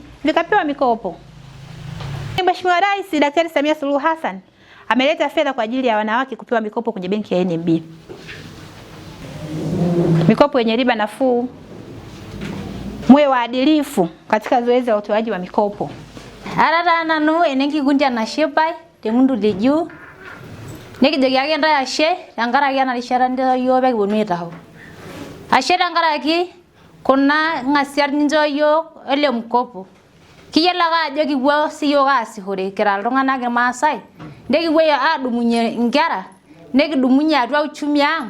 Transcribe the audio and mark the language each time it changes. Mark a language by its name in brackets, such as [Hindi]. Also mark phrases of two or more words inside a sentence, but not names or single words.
[Swahili] Vikapewa mikopo. Mheshimiwa Rais Daktari Samia Suluhu Hassan ameleta fedha kwa ajili ya wanawake kupewa mikopo kwenye benki ya NMB. Mikopo yenye riba nafuu. Mwe waadilifu katika zoezi la utoaji wa mikopo. [Masai] Arara nanu enenki kunja na shepai temundu leju. Nekijoki ake ntae ashe tenkaraki ena rishata ndio yiok pee kiponu aitau. Ashe tenkaraki kuna ng'asiat nincho yiok ele mkopo. Kiyiolo ake ajo kipuo siyiok aasishore kira iltung'anak irmaasai, nekipuo adumunye nkera, nekidumunye atua uchumi ang'.